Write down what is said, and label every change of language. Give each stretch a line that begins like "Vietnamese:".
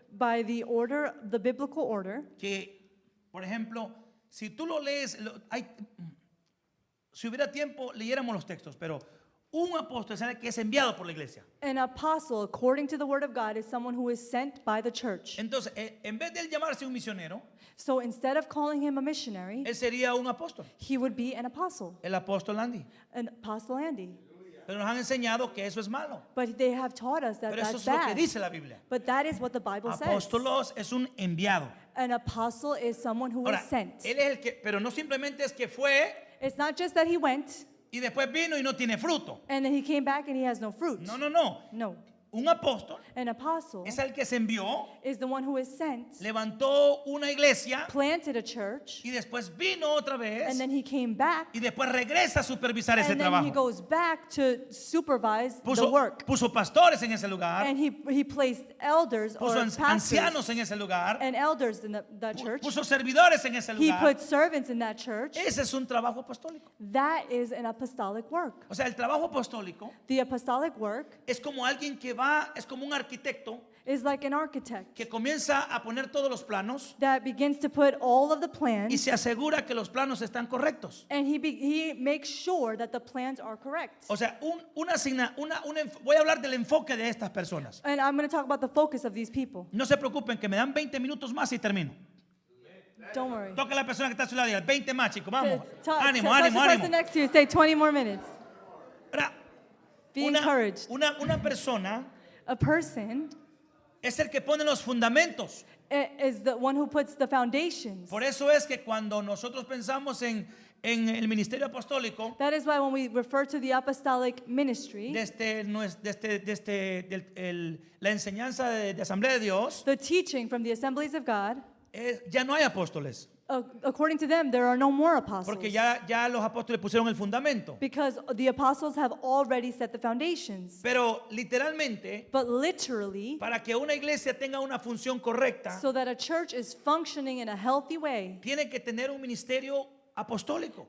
English: by the order, the biblical order,
Spanish: que, por ejemplo, si tú lo lees, si hubiera tiempo, leyéramos los textos, pero un apóstol es el que es enviado por la iglesia.
English: an apostle, according to the word of God, is someone who is sent by the church.
Spanish: Entonces, en vez de él llamarse un misionero,
English: So instead of calling him a missionary,
Spanish: él sería un apóstol,
English: he would be an apostle,
Spanish: el apóstol Andy.
English: an apostle Andy.
Spanish: Pero nos han enseñado que eso es malo.
English: But they have taught us that
Spanish: Pero eso
English: that's
Spanish: es lo que
English: bad.
Spanish: dice la Biblia.
English: But that is what the Bible says.
Spanish: Apóstolos es un enviado.
English: An apostle is someone who
Spanish: Ahora,
English: is sent.
Spanish: él es el que, pero no simplemente es que fue
English: It's not just that he went
Spanish: y después vino y no tiene fruto.
English: and then he came back and he has no fruit.
Spanish: No, no, no.
English: No.
Spanish: Un apóstol
English: An apostle
Spanish: es el que se envió,
English: is the one who is sent,
Spanish: levantó una iglesia
English: planted a church,
Spanish: y después vino otra vez
English: and then he came back,
Spanish: y después regresa a supervisar ese
English: and then he
Spanish: trabajo.
English: goes back to supervise the
Spanish: Puso,
English: work.
Spanish: puso pastores en ese lugar,
English: And he placed elders or
Spanish: puso ancianos
English: pastors
Spanish: en ese lugar,
English: and elders in that church.
Spanish: puso servidores en ese
English: He
Spanish: lugar.
English: put servants in that church.
Spanish: Ese es un trabajo apostólico.
English: That is an apostolic work.
Spanish: O sea, el trabajo apostólico
English: The apostolic work
Spanish: es como alguien que va, es como un arquitecto
English: is like an architect
Spanish: que comienza a poner todos los planos
English: that begins to put all of the
Spanish: y
English: plans,
Spanish: se asegura que los planos están correctos.
English: and he makes sure that the plans are correct.
Spanish: O sea, voy a hablar del enfoque de estas personas.
English: And I'm going to talk about the focus of these people.
Spanish: No se preocupen que me dan 20 minutos más y termino.
English: Don't worry.
Spanish: Toca a la persona que está a su lado y diga, 20 más, chicos, vamos.
English: Touch
Spanish: Ánimo,
English: the
Spanish: ánimo,
English: person
Spanish: ánimo.
English: next to you. Say 20 more minutes.
Spanish: Ahora,
English: Be encouraged.
Spanish: una persona
English: A person
Spanish: es el que pone los fundamentos.
English: is the one who puts the foundations.
Spanish: Por eso es que cuando nosotros pensamos en el ministerio apostólico,
English: That is why when we refer to the apostolic ministry,
Spanish: la enseñanza de Asamblea de Dios,
English: the teaching from the assemblies of God,
Spanish: ya no hay apóstoles,
English: according to them, there are no more apostles.
Spanish: porque ya los apóstoles pusieron el fundamento.
English: Because the apostles have already set the foundations.
Spanish: Pero literalmente,
English: But literally,
Spanish: para que una iglesia tenga una función correcta,
English: so that a church is functioning in a healthy way,
Spanish: tiene que tener un ministerio apostólico.